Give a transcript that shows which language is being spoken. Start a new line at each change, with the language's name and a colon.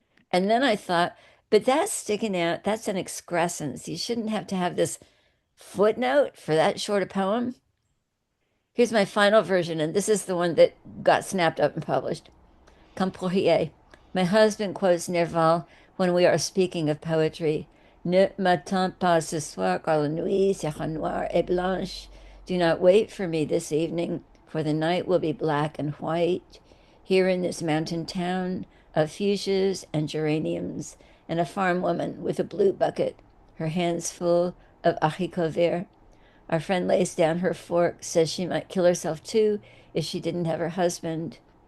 English: And then I thought, but that's sticking out. That's an excrescence. You shouldn't have to have this footnote for that short a poem. Here's my final version, and this is the one that got snapped up and published. Comme pourrier. My husband quotes Nerval when we are speaking of poetry.
French: Ne m'attends pas ce soir, car la nuit sera noire et blanche.
English: Do not wait for me this evening, for the night will be black and white. Here in this mountain town of fuchsias and geraniums, and a farm woman with a blue bucket, her hands full of haricots verts. Our friend lays down her fork, says she might kill herself too if she didn't have her husband.